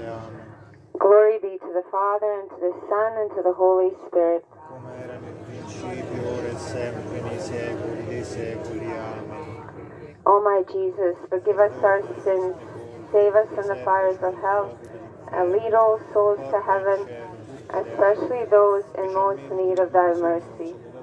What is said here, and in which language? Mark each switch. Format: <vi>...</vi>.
<en>Amen. Glory be to the Father, and to the Son, and to the Holy Spirit.</en> <it>Come era nel principio, ora e sempre, nei secoli dei secoli. Amen.</it> <en>O my Jesus, forgive us our sins, save us from the fires of hell, and lead all souls to heaven, especially those in most need of thy mercy.</en>